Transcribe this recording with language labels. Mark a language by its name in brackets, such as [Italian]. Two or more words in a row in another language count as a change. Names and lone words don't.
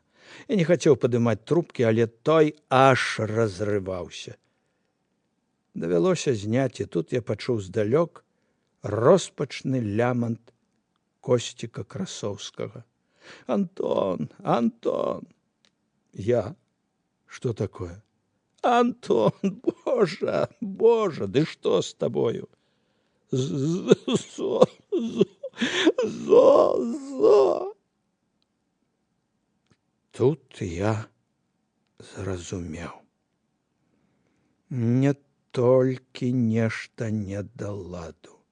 [Belarusian] Я не хацеў падымаць трубкі, але той аж разрываўся. Давялося зняць, і тут я пачуў здалёк роспачны лямант Косціка Красоўскага. Антон, Антон. Я? [Russian] Что такое? Антон, Боже, Боже, [Belarusian] ды што з табою? Зо. Тут я зразумеў. Не толькі нешта не да ладу.